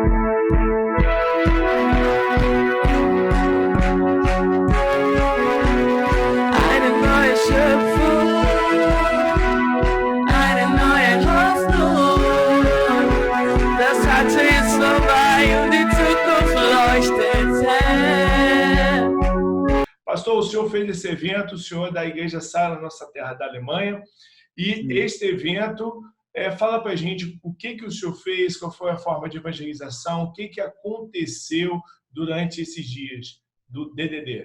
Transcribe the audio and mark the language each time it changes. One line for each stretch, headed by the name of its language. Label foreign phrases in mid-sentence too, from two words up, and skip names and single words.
German: Eine neue Schöpfung, eine neue Hoffnung. Das Alte ist vorbei und die Zukunft leuchtet hell.
Portuguese: Pastor, o senhor fez esse evento, o senhor é da Igreja Sara, nossa terra da Alemanha, e este evento, fala para a gente o que o senhor fez, qual foi a forma de evangelização, o que aconteceu durante esses dias do DDD.